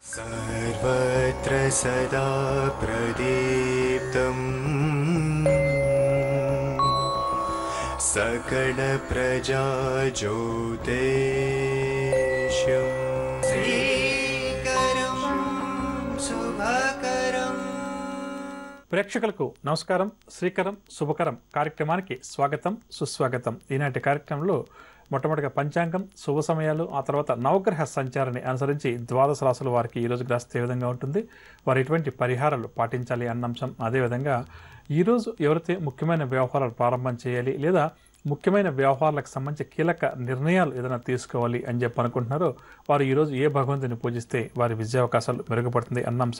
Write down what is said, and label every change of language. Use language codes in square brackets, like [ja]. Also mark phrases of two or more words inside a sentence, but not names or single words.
[sa] सर्वत्र सदा प्रदीप्तम् सकल प्रजा ज्योतिष्यम् श्रीकरं शुभकरं। [te] ప్రేక్షకులకు నమస్కారం. శ్రీకరం శుభకరం కార్యక్రమానికి స్వాగతం సుస్వాగతం. ఈనాటి కార్యక్రమంలో మొట్టమొదటిగా పంచాంగం, శుభ సమయాలు, ఆ తర్వాత నవగ్రహ సంచారాన్ని అనుసరించి ద్వాదశ రాశుల వారికి ఈరోజు గ్రహస్థితి ఏ విధంగా ఉంటుంది, వారు ఎటువంటి పరిహారాలు పాటించాలి అన్న అంశం, అదేవిధంగా ఈరోజు ఎవరైతే ముఖ్యమైన వ్యవహారాలు ప్రారంభం చేయాలి లేదా ముఖ్యమైన వ్యవహారాలకు సంబంధించి కీలక నిర్ణయాలు ఏదైనా తీసుకోవాలి అని చెప్పి అనుకుంటున్నారో వారు ఈరోజు ఏ భగవంతుని పూజిస్తే వారి విజయావకాశాలు మెరుగుపడుతుంది అన్న అంశం.